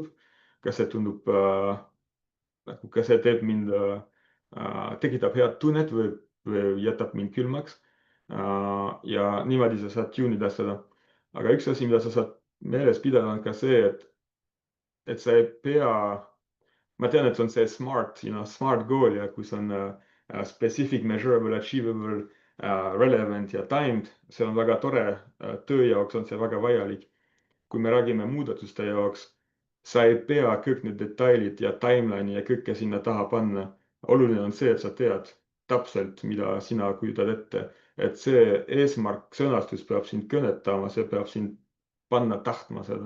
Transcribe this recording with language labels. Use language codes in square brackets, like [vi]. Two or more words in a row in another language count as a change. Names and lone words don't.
[et] kas see tundub kas see teeb mind, tekitab head tunnet või jätab mind külmaks. ja niimoodi sa saad tune ida seda. aga üks asi, mida sa saad meeles pidada, on ka see, et sa ei pea, ma tean, et see on see [en] smart goal [et] ja kus on [en] specific, measurable, achievable, relevant [et] ja timed, see on väga tore, töö jaoks on see väga vajalik. kui me räägime muudatuste jaoks, sa ei pea kõik need detailid ja timeline'i ja kõike sinna taha panna. oluline on see, et sa tead täpselt, mida sina kujutad ette, et see eesmärk, sõnastus peab sind kõnetama, see peab sind panna tahtma seda.